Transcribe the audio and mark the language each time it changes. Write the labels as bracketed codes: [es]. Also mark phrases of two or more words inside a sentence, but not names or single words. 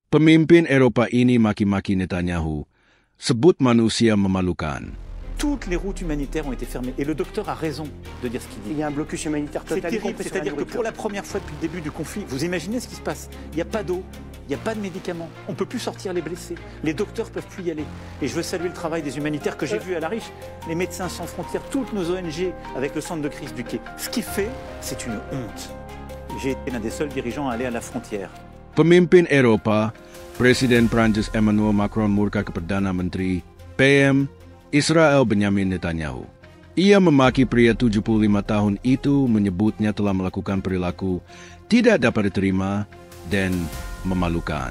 [id] Pemimpin Eropa ini maki-maki Netanyahu, sebut manusia memalukan. [fr] Toutes les routes humanitaires ont été fermées. Et le docteur a raison de dire ce qu'il dit. Il y a un blocus humanitaire C'est total. terrible, c'est-à-dire que pour la première fois depuis le début du conflit, vous imaginez ce qui se passe. Il n'y a pas d'eau, il n'y a pas de médicaments, on ne peut plus sortir les blessés, les docteurs ne peuvent plus y aller. Et je veux saluer le travail des humanitaires que j'ai vu à La Riche, les Médecins sans frontières, toutes nos ONG avec le centre de crise du Quai. Ce qu'il fait, c'est une honte. J'ai été l'un des seuls dirigeants à aller à la frontière. [id] Pemimpin Eropa, Presiden Prancis Emmanuel Macron murka ke Perdana Menteri PM Israel Benjamin Netanyahu. Ia memaki pria 75 tahun itu, menyebutnya telah melakukan perilaku tidak dapat diterima dan memalukan.